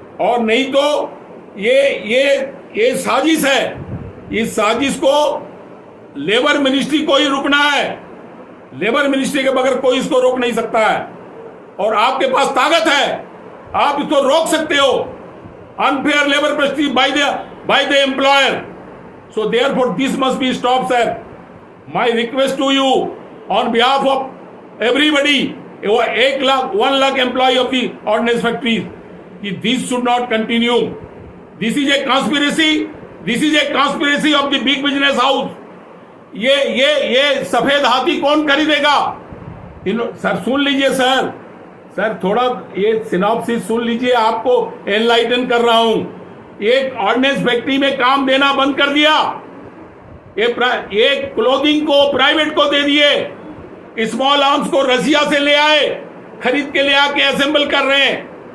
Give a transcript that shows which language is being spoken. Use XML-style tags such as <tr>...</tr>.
<hi>और नहीं तो ये साजिश है, इस साजिश को लेबर मिनिस्ट्री को ही रुकना है। लेबर मिनिस्ट्री के बगैर कोई इसको रोक नहीं सकता है। और आपके पास ताकत है, आप इसको रोक सकते हो।</hi> <en>Unfair labour practice by the employer, so therefore this must be stopped, sir. My request to you on behalf of everybody, 1 lakh employee of the ordnance factories, this should not continue. This is a conspiracy. This is a conspiracy of the big business house.</en> <hi>ये सफेद हाथी कौन खरीदेगा? Sir सुन लीजिए sir थोड़ा ये synopsis सुन लीजिए, आपको एनलाइटन कर रहा हूं। एक ऑर्डिनेंस फैक्ट्री में काम देना बंद कर दिया, एक क्लोथिंग को प्राइवेट को दे दिए, स्मॉल आर्म्स को रसिया से ले आए, खरीद के ले आके असेंबल कर रहे हैं।</hi>